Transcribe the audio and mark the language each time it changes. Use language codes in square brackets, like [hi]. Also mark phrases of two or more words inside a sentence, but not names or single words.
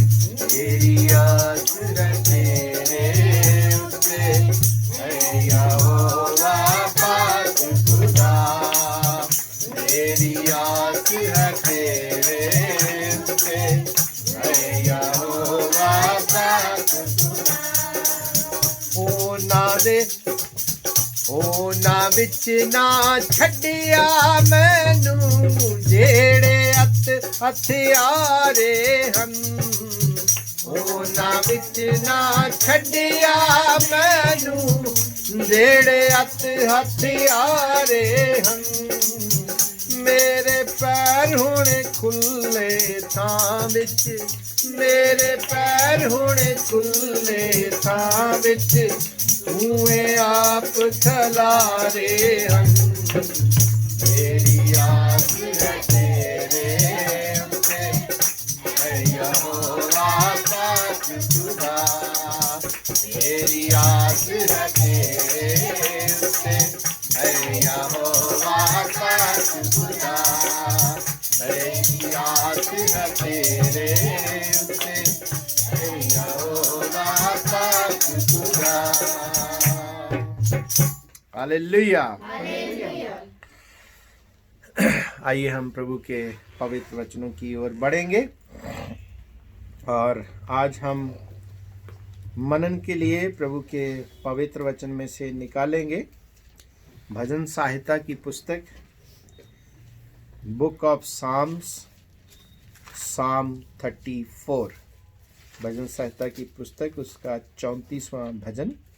[pa] ਮੇਰੀ ਆਸ ਹੈ ਤੇਰੇ ਉੱਤੇ, ਐ ਯਹੋਵਾ ਪਾਕ ਖ਼ੁਦਾ, ਮੇਰੀ ਆਸ ਹੈ ਤੇਰੇ ਉੱਤੇ, ਐ ਯਹੋਵਾ ਪਾਕ ਖ਼ੁਦਾ। ਉਹਨਾਂ ਵਿੱਚ ਨਾ ਛੱਡਿਆ ਮੈਨੂੰ, ਜਿਹੜੇ ਹਥਿਆਰੇ ਹਨ। ਉਹਨਾਂ ਵਿੱਚ ਨਾ ਛੱਡਿਆ ਮੈਨੂੰ, ਜਿਹੜੇ ਹਥਿਆਰੇ ਹਨ। ਮੇਰੇ ਪੈਰ ਹੁਣ ਖੁੱਲੇ ਥਾਂ ਵਿੱਚ, ਮੇਰੇ ਪੈਰ ਹੁਣ ਖੁੱਲੇ ਥਾਂ ਵਿੱਚ, ਤੂੰ ਆਪ ਖਲਾਰੇ ਹਨ। ਮੇਰੀ ਆਸ ਹੈ ਤੇਰੇ ਉੱਤੇ, ਐ ਯਹੋਵਾ ਪਾਕ ਖ਼ੁਦਾ, ਮੇਰੀ ਆਸ ਹੈ ਤੇਰੇ ਉੱਤੇ, ਐ ਯਹੋਵਾ ਪਾਕ ਖ਼ੁਦਾ, ਮੇਰੀ ਆਸ ਹੈ ਤੇਰੇ ਉੱਤੇ, ਐ ਯਹੋਵਾ ਪਾਕ ਖ਼ੁਦਾ। हालेलुया। [hi] आइए हम प्रभु के पवित्र वचनों की ओर बढ़ेंगे और आज हम मनन के लिए प्रभु के पवित्र वचन में से निकालेंगे भजन संहिता की पुस्तक [en] book of Psalms, [hi] साम 34, भजन संहिता की पुस्तक, उसका 34वां भजन।